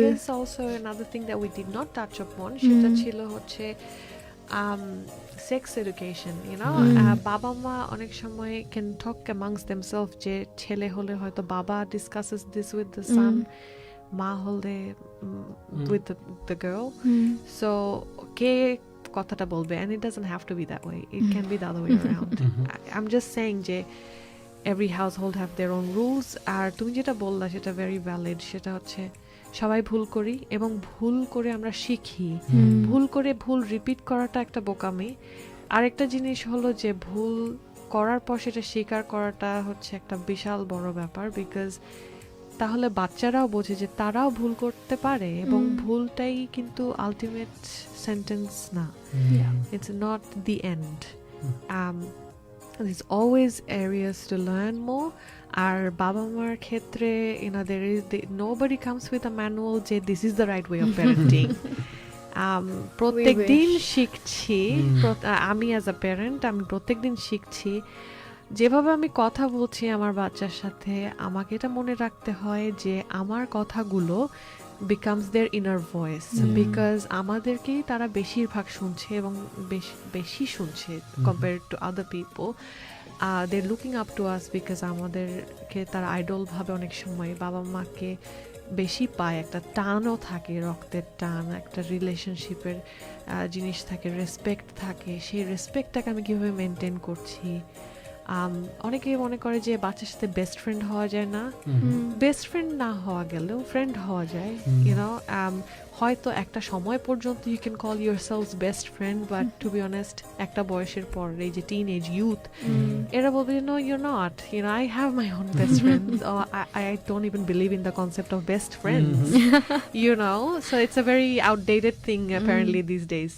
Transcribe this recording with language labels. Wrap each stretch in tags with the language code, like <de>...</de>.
<en>guess also another thing that we did not touch upon,</en> <bn>সেটা ছিল হচ্ছে</bn> <en>sex education,</en> <bn>বাবা মা অনেক সময়</bn> <en>can talk amongst themselves,</en> <bn>যে ছেলে হলে হয়তো বাবা</bn> <en>discusses this with the son,</en> <bn>মা হলে</bn> <en>with the girl. So</en> <bn>কে কথাটা বলবে,</bn> <en>and it doesn't have to be that way, it can be the other way around. I'm just saying যে every household have their own rules.</en> <bn>আর তুমি যেটা বললা সেটা very valid, সেটা হচ্ছে সবাই ভুল করি, এবং ভুল করে আমরা শিখি। ভুল করে ভুল রিপিট করাটা একটা বোকামি। আরেকটা জিনিস হলো যে ভুল করার পর সেটা স্বীকার করাটা হচ্ছে একটা বিশাল বড় ব্যাপার, বিকজ তাহলে বাচ্চারাও বোঝে যে তারাও ভুল করতে পারে, এবং ভুলটাই কিন্তু আলটিমেট সেন্টেন্স না,</bn> <en>It's not the end. there's always areas to learn more.</en> <bn>আর বাবা মার ক্ষেত্রে</bn> <en>there is nobody comes with a manual যে this is the right way of parenting.</en> <bn>প্রত্যেক দিন শিখছি, আমি</bn> <en>as a parent</en> <bn>আমি প্রত্যেক দিন শিখছি। যেভাবে আমি কথা বলছি আমার বাচ্চার সাথে, আমাকে এটা মনে রাখতে হয় যে আমার কথাগুলো</bn> <en>becomes their inner voice,</en> <bn>because আমাদেরকেই তারা বেশিরভাগ শুনছে এবং বেশি শুনছে</bn> <en>compared to other people. They're looking up to us because</en> <bn>আমাদেরকে তারা আইডল ভাবে অনেক সময়। বাবা মাকে বেশি পায়, একটা টানও থাকে, রক্তের টান, একটা রিলেশনশিপের জিনিস থাকে, রেসপেক্ট থাকে। সেই রেসপেক্টটাকে আমি কিভাবে মেনটেন করছি। অনেকেই মনে করে যে বাচ্চার সাথে বেস্ট ফ্রেন্ড হওয়া যায় না, বেস্ট ফ্রেন্ড না হওয়া গেলেও ফ্রেন্ড হওয়া যায়, হয়তো একটা সময় পর্যন্ত</bn> <en>you can call yourself best friend, but to be honest</en> <bn>একটা বয়সের পর এই যে টিন এজ ইউথ, এরা বলবে</bn> <en>No you're not, I have my own best friends, I don't even believe in the concept of best friends. So it's a very outdated thing apparently these days.</en>